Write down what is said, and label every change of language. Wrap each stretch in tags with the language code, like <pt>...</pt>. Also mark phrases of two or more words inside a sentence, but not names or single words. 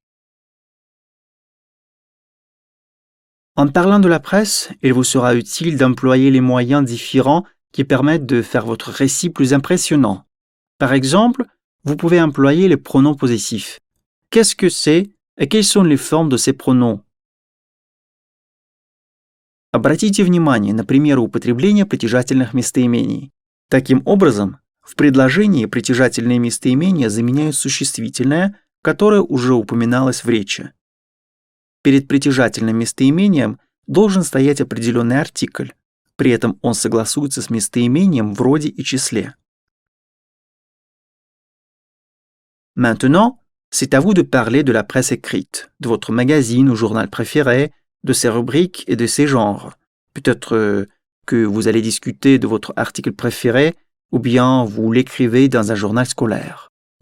<fr>En parlant de la presse, il vous sera utile d'employer les moyens différents qui permettent de faire votre récit plus impressionnant. Par exemple, vous pouvez employer les pronoms possessifs. Qu'est-ce que c'est et quelles sont les formes de ces pronoms?</fr> <ru>Обратите внимание на примеры употребления притяжательных местоимений. Таким образом, в предложении притяжательные местоимения заменяют существительное, которое уже упоминалось в речи. Перед притяжательным местоимением должен стоять определенный артикль, при этом он согласуется с местоимением в роде и числе.</ru> <fr>Maintenant, c'est à vous de parler de la presse écrite, de votre magazine ou journal préféré, de ses rubriques et de ses genres. Peut-être que vous allez discuter de votre article préféré ou bien vous l'écrivez dans un journal scolaire.</fr>